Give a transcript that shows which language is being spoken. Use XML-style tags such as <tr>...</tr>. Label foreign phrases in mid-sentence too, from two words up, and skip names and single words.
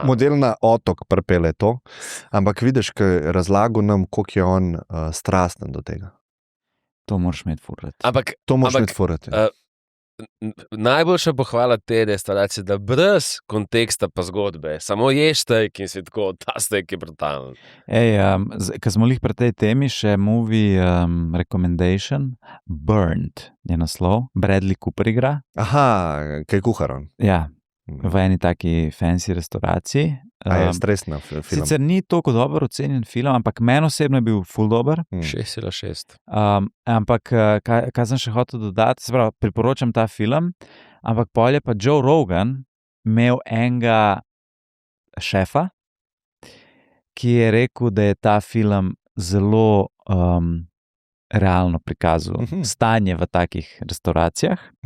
<sl>Model na otok prpele to, ampak vidiš, ko je razlagal nam, koliko je on strasten do tega. To moraš imeti furat. Ampak To moraš Ampak, imeti furati. najboljša pohvala te restauracije, da brez konteksta pa zgodbe, samo ješ steak in si tako, ta steak je brutalen. Ko smo lih pri tej temi, še</sl> <en>movie recommendation,</en> <sl>Burned je naslov, Bradley Cooper igra. Aha, kaj kuhar on? Ja, v eni taki fancy restauraciji. A je stresna film. Sicer ni toliko dobro ocenjen film, ampak meni osebno je bil ful dober. 6,6. Ampak, kaj sem še hotel dodati, se pravi, priporočam ta film, ampak pol je pa Joe Rogan imel enega šefa, ki je rekel, da je ta film zelo realno prikazal stanje v takih restauracijah.</sl>